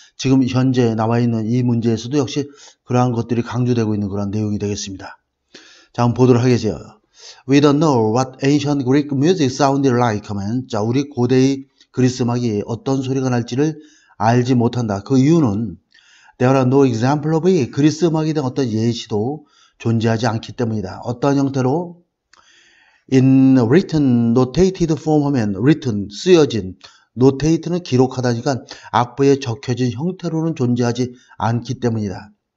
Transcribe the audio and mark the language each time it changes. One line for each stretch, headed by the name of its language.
Korean: 지금 현재 나와 있는 이 문제에서도 역시 그러한 것들이 강조되고 있는 그런 내용이 되겠습니다. 자, 한번 보도록 하겠습니다.
English: We don't know what ancient Greek music sounded like
Korean: 하면 자, 우리 고대의 그리스 음악이 어떤 소리가 날지를 알지 못한다. 그 이유는
English: There are no example of it.
Korean: 그리스 음악에 대한 어떤 예시도 존재하지 않기 때문이다. 어떤 형태로
English: in written notated form
Korean: 하면 written 쓰여진 notate는 기록하다니까 악보에 적혀진 형태로는 존재하지 않기 때문이다.